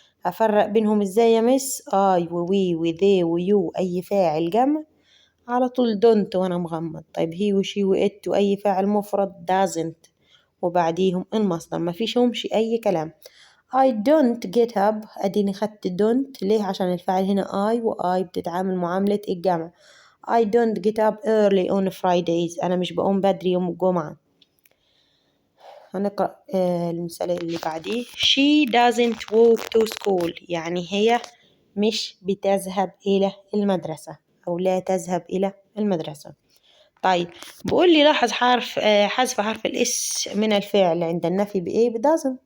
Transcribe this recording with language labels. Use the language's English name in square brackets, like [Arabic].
[Arabic] هفرق بينهم ازاي يا مس؟ I ووي وذي ويو أي فاعل جمع على طول don't وأنا مغمض. طيب هي وشي وإت وأي فاعل مفرد doesn't وبعديهم المصدر، ما فيشهمش أي كلام. [English] I don't get up، [Arabic] أديني خدت don't ليه؟ عشان الفعل هنا I و I بتتعامل معاملة الجمع. [English] I don't get up early on Fridays، [Arabic] أنا مش بقوم بدري يوم الجمعة. هنقرأ المثال اللي بعديه. [English] She doesn't walk to school، [Arabic] يعني هي مش بتذهب إلى المدرسة أو لا تذهب إلى المدرسة. طيب بقول لي لاحظ حذف حرف الاس من الفعل عند النفي بايه؟ بدازن.